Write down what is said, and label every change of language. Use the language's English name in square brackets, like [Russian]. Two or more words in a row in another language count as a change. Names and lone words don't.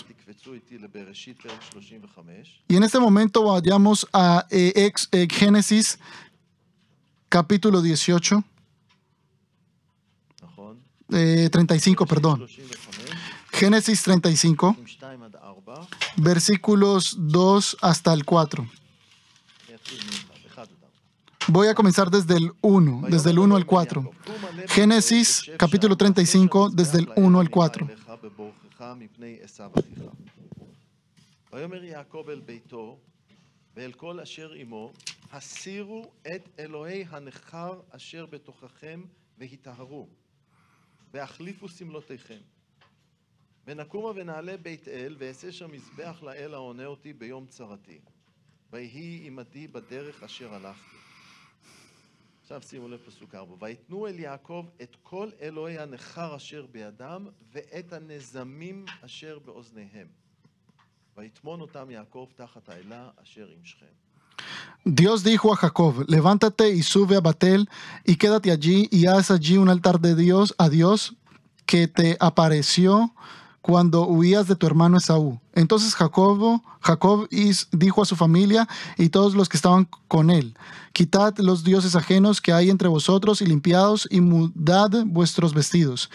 [Hebrew] תקפצו איתי לבראשית פרק 35. [Spanish] Y en este momento vayamos a Génesis capítulo 18, [Hebrew] נכון? [Spanish] 35, perdón. 35, Génesis 35, [Hebrew] 2 עד 4. [Spanish] versículos 2 hasta el 4. [Hebrew] אני אתחיל מ-1 עד 4. [Spanish] Voy a comenzar desde el 1 al 4. Génesis capítulo 35, desde el 1 al 4. [Hebrew] ויאמר יעקב אל ביתו ואל כל אשר עמו, הסירו את אלוהי הנכר אשר בתוככם והיטהרו, והחליפו סמלותיכם. ונקומה ונעלה בית אל, ואעשה שם מזבח לאל העונה אותי ביום צרתי. ויהי עמדי בדרך אשר הלכתי. עכשיו שימו לב פסוק 4. ויתנו אל יעקב את כל אלוהי הנכר אשר בידם, ואת הנזמים אשר באוזניהם. ויטמון אותם יעקב תחת האלה אשר עם שכם. [Spanish] Dios dijo a Jacob, levántate y sube a Betel y quédate allí y haz allí un altar de Dios a Dios que te apareció cuando huías de tu hermano Esaú. Entonces Jacob dijo a su familia y todos los que estaban con él, quitad los dioses ajenos que hay entre vosotros y limpiados y mudad vuestros vestidos.